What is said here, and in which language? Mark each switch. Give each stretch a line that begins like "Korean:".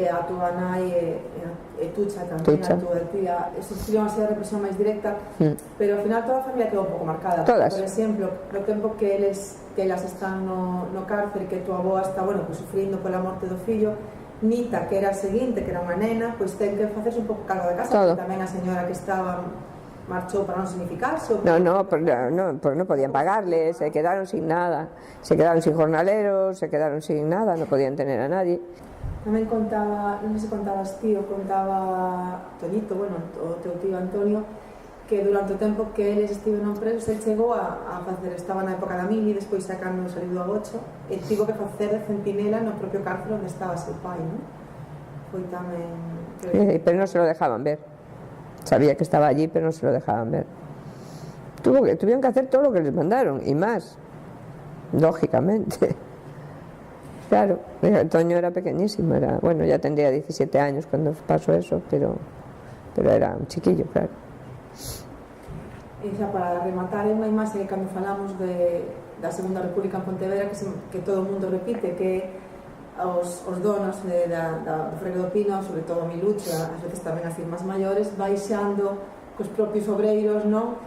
Galician: A túa nai e Tucha tamén, a túa tía, sufriron así a represión máis directa, pero ao final toda a familia quedou un pouco marcada. Todas. Por exemplo, no tempo que elas están no cárcere, que tua avó está, bueno, pues, sufrindo pola morte do fillo, Nita, que era a seguinte, que era unha nena, pois ten que facerse un pouco cargo de casa, porque tamén a señora que estaba marchou para non significarse.
Spanish: Pues no podían pagarle, se quedaron sin nada, se quedaron sin jornaleros, se quedaron sin nada, no podían tener a nadie.
Galician: Tamén contaba, non sei se contabas tío, contaba Tonito, bueno, o teu tío Antonio, que durante o tempo que eles estiveron presos, el chegou a facer, estaba na época da mili, despois sacando saliu do agocho, e tivo que facer de centinela no propio cárcel onde estaba seu pai, non? Foi tamén...
Spanish: pero non se lo dejaban ver. Sabía que estaba allí, pero no se lo dejaban ver. Tuvieron que hacer todo lo que les mandaron, y más, lógicamente. Claro, Antonio era pequeñísimo, bueno, ya tendría 17 años cuando pasó eso, pero era un chiquillo, claro.
Galician: E xa para rematar, é unha imaxe que cando falamos da Segunda República en Pontevedra que todo o mundo repite, que os donos do Freire do Pino, sobre todo Milucho, ás veces tamén as firmas maiores, baixando cos propios obreiros, non?